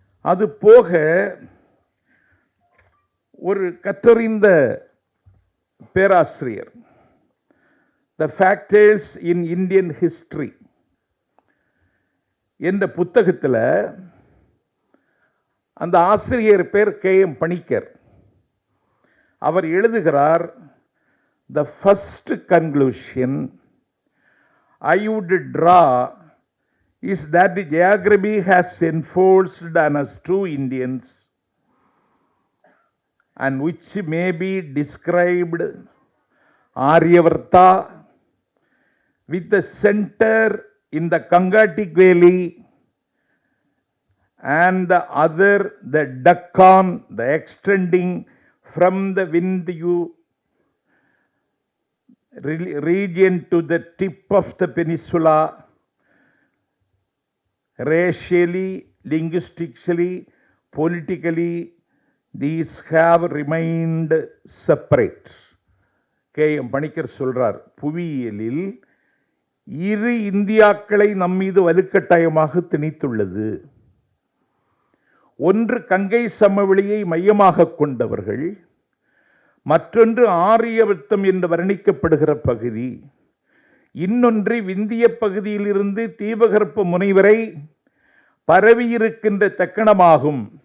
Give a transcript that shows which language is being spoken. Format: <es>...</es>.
<ta>அது போக ஒரு கற்றறிந்த பேராசிரியர், the factors in Indian history என்ற புத்தகத்தில் அந்த ஆசிரியர் பேர் KM பணிக்கர். அவர் எழுதுகிறார்,</ta> <en>the first conclusion I would draw is that the geography has enforced on us true Indians and which may be described Aryavarta with the center in the Gangatic Valley and the other the Deccan, the extending from the Vindhya region to the tip of the peninsula. Racially, linguistically, politically, these have remained separate.</en> <ta>KM Panicker சொல்றார், புவியியலில் இரு இந்தியாக்களை நம்மீது வலுக்கட்டாயமாக திணித்துள்ளது. ஒன்று கங்கை சமவெளியை மையமாக கொண்டவர்கள், மற்றொன்று ஆரியவர்த்தம் என்று வர்ணிக்கப்படுகிற பகுதி, இன்னொன்று விந்திய பகுதியிலிருந்து தீபகற்ப முனைவரை பரவியிருக்கின்ற தக்கணமாகும்.</ta>